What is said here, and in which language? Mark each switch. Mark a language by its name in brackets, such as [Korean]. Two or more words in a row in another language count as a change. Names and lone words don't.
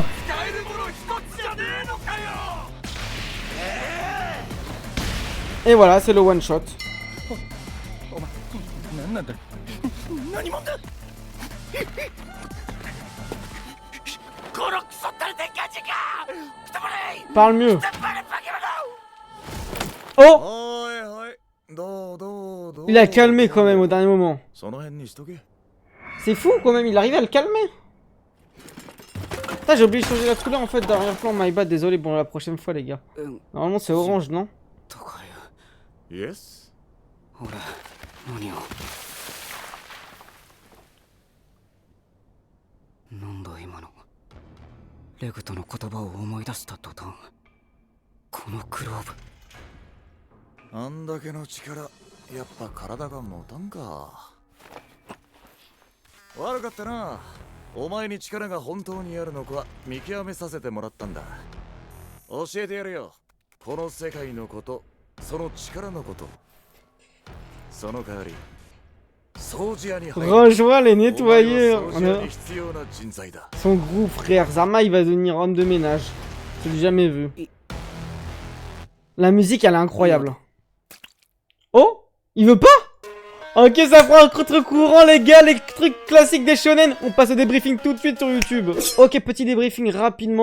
[French] Et voilà, c'est le one shot. [Japanese] 何なんだ何者だこのクソったれ天界人が [French] Parle mieux. Oh! [Japanese] おいおいどう [French] Il a calmé quand même au dernier moment. [Japanese] その辺にしとけ [French] C'est fou quand même, il arrive à le calmer. Putain, j'ai oublié de changer la couleur en fait d'arrière-plan, [English] my bad, [French] désolé, bon la prochaine fois les gars. Normalement c'est orange, non? [Japanese] とイエス。ほら、何を。なんだ今の。レグとの言葉を思い出した途端、このグローブ。あんだけの力、やっぱ体が持たんか。悪かったな。お前に力が本当にあるのか見極めさせてもらったんだ。教えてやるよ。この世界のこと、その力のこと。その代わり、掃除屋に入る。 [French] Rejoins les nettoyeurs. [Japanese] お前は掃除屋に必要な人材だ。 [French] Son gros frère. Zama, il va devenir homme de ménage. Je l'ai jamais vu. La musique, elle est incroyable. Oh, il veut pas? Ok, ça prend un contre-courant, les gars, les trucs classiques des shonen. On passe au débriefing tout de suite sur YouTube. Ok, petit débriefing rapidement.